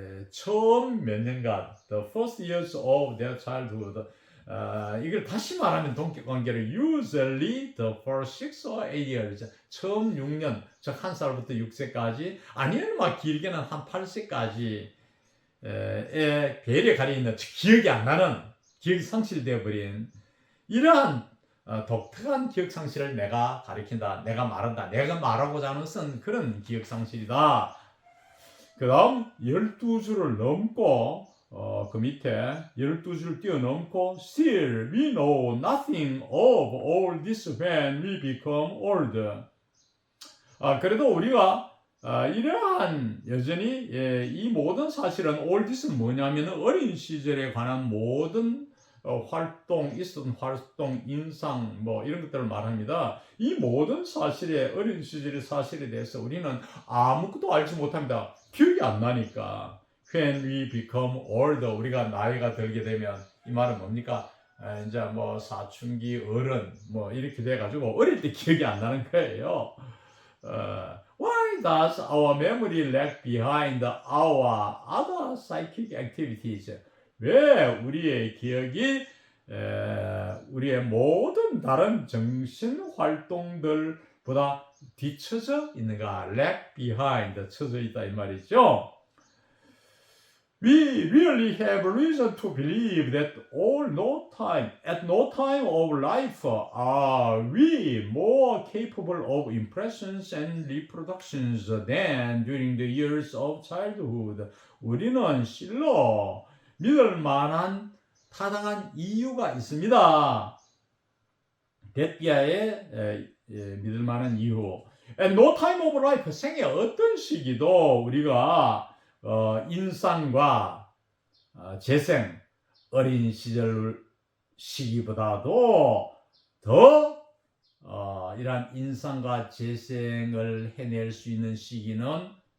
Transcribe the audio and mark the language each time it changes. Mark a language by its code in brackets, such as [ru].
[ko] 처음 몇 년간, [en] the first years of their childhood, [ko] 이걸 다시 말하면 동격관계로 [en] usually the first 6 or 8 years, [ko] 처음 6년, 즉 1살부터 6세까지, 아니면 막 길게는 한 8세까지 에 배에 가려있는, 기억이 안 나는, 기억이 상실되어 버린 이러한 독특한 기억 상실을 내가 가리킨다. 내가 말한다. 내가 말하고자 하는 것은 그런 기억 상실이다. 그 다음 12주를 넘고 그 밑에 12주를 뛰어넘고 [en] Still we know nothing of all this when we become older. [ko] 그래도 우리가 이러한 여전히 이 모든 사실은 all this는 뭐냐면 어린 시절에 관한 모든 활동, 있었던 활동, 인상 뭐 이런 것들을 말합니다. 이 모든 사실에, 어린 시절의 사실에 대해서 우리는 아무것도 알지 못합니다. 기억이 안 나니까. [en] When we become older, [ko] 우리가 나이가 들게 되면, 이 말은 뭡니까? 이제 뭐 사춘기, 어른 뭐 이렇게 돼가지고 어릴 때 기억이 안 나는 거예요. [en] Why does our memory lag behind our other psychic activities? [ko] 왜 우리의 기억이 우리의 모든 다른 정신 활동들보다 뒤처져 있는가? lag behind, 처져 있다 이 말이죠. [en] We really have reason to believe that at no time of life are we more capable of impressions and reproductions than during the years of childhood. [ko] 우리는 실로 믿을 만한 타당한 이유가 있습니다. 데피아의 믿을 만한 이유. [en] At no time of life, [ko] 생애 어떤 시기도 우리가 인상과 재생, 어린 시절 시기보다도 더 이러한 인상과 재생을 해낼 수 있는 시기는